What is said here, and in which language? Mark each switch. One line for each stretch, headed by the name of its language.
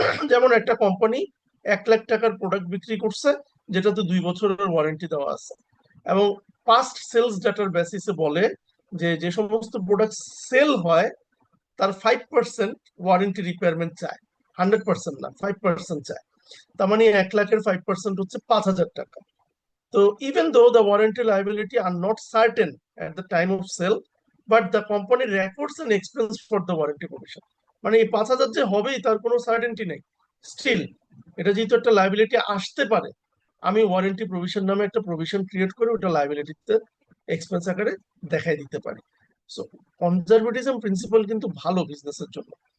Bangla: যেমন একটা কোম্পানি 1,00,000 টাকার প্রোডাক্ট বিক্রি করছে, যেটাতে 2 বছরের ওয়ারেন্টি দেওয়া আছে, এবং পাস্ট সেলস ডাটার বেসিসে বলে যে যে সমস্ত প্রোডাক্ট সেল হয় তার 5% ওয়ারেন্টি রিপেয়ারমেন্ট চায়, 100% না, 5% চায়। তার মানে 1,00,000-এর 5% হচ্ছে 5,000 টাকা।
English: So even though the warranty liability are not certain at the time of sale, but the company records an expense for the warranty provision.
Bangla: মানে এই 5,000 যে হবেই তার কোনো সার্টেনটি নেই, স্টিল এটা যেহেতু একটা লাইবিলিটি আসতে পারে, আমি ওয়ারেন্টি প্রভিশন নামে একটা প্রভিশন ক্রিয়েট করে ওটা লাইবিলিটিতে এক্সপেন্স আকারে দেখাই দিতে পারি। সো কনজারভেটিজম প্রিন্সিপাল কিন্তু ভালো বিজনেসের জন্য।